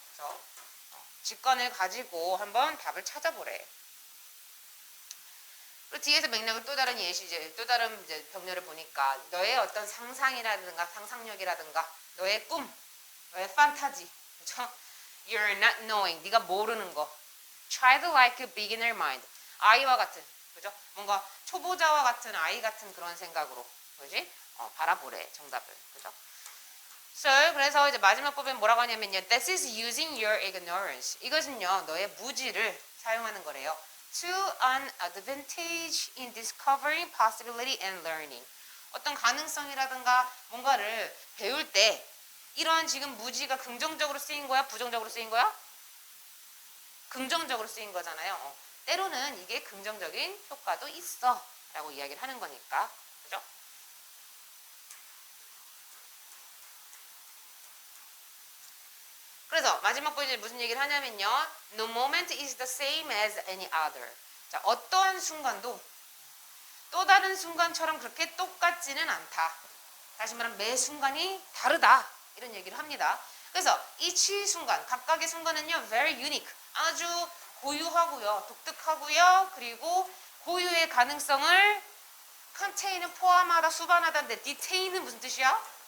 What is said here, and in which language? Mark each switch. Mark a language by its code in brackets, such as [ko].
[ko] 그래서 직관을 가지고 한번 답을 찾아보래. 그리고 뒤에서 맥락을 또 다른 예시, 또 다른 이제 병렬을 보니까 너의 어떤 상상이라든가 상상력이라든가 너의 꿈, 너의 판타지, 그죠? [en] You're not knowing, [ko] 네가 모르는 거. [en] Try to like a beginner mind. [ko] 아이와 같은, 그죠? 뭔가 초보자와 같은 아이 같은 그런 생각으로, 그지? 바라보래 정답을, 그죠? So, 그래서 이제 마지막 부분 뭐라고 하냐면요. [en] This is using your ignorance. [ko] 이것은요, 너의 무지를 사용하는 거래요. [en] To an advantage in discovering possibility and learning. [ko] 어떤 가능성이라든가 뭔가를 배울 때 이러한 지금 무지가 긍정적으로 쓰인 거야? 부정적으로 쓰인 거야? 긍정적으로 쓰인 거잖아요. 때로는 이게 긍정적인 효과도 있어 라고 이야기를 하는 거니까, 그죠? 그래서 마지막 부분에 무슨 얘기를 하냐면요. [en] No moment is the same as any other. [ko] 자, 어떠한 순간도 또 다른 순간처럼 그렇게 똑같지는 않다. 다시 말하면 매 순간이 다르다. 이런 얘기를 합니다. 그래서 each 순간, 각각의 순간은요, [en] very unique. [ko] 아주 고유하고요, 독특하고요, 그리고 고유의 가능성을 contain은 포함하다, 수반하다인데 detain은 무슨 뜻이야?